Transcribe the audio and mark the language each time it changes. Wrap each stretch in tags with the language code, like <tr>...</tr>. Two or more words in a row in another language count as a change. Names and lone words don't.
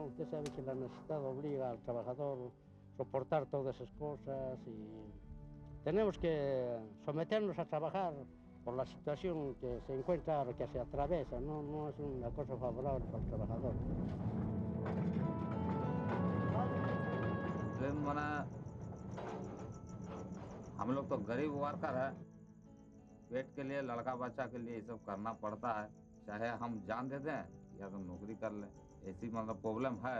<es>Usted sabe que la necesidad obliga al trabajador a soportar todas esas cosas y tenemos que someternos a trabajar por la situación que se encuentra, que se atraviesa, ¿no? No es una cosa favorable para el trabajador.</es> <hi>हम लोग तो गरीब वर्कर है, पेट के लिए लड़का बच्चा के लिए ये सब करना पड़ता है, चाहे हम जान दे दें या तो नौकरी कर लें, ऐसी मतलब प्रॉब्लम है।</hi>